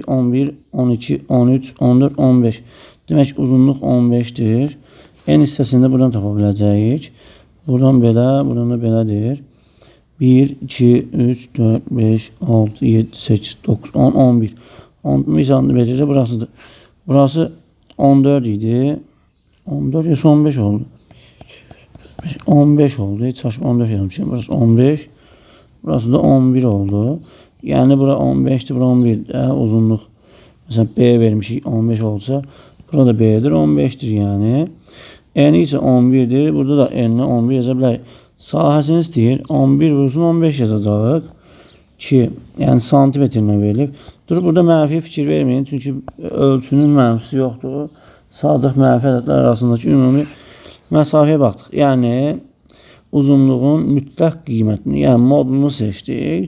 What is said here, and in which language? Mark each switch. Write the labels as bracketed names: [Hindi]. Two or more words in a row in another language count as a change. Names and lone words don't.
[Azerbaijani] 11, 12, 13, 14, 15. Demək uzunluq 15'dir. En hissəsində buradan tapa biləcəyik. Buradan belə, buradan da belədir. 1, 2, 3, 4, 5, 6, 7, 8, 9, 10, 11. [Turkish] 11 santimetrede burasıdır. Burası 14 idi. 14 ya 15 oldu. 15 oldu. Hiç saçma 14 yazmışım. Burası 15. Burası da 11 oldu. Yani bura 15'ti, bura 11. Uzunluk. Mesela B vermişik 15 olsa. Burada B'dir 15'tir yani. Eni ise 11'dir. Burada da enine 11 yazabilir. [Azerbaijani] Sahəsini istəyir. 11 vursun 15 yazacağıq. Ki, yəni santimetrlə verilib. Dur burada mənfi fikir verməyin. Çünki ölçünün mənfisi yoxdur. Sadəcə mənfi ədədlər arasındakı ümumi məsafəyə baxdıq. Yəni uzunluğun mütləq qiymətini, yəni modunu seçdik.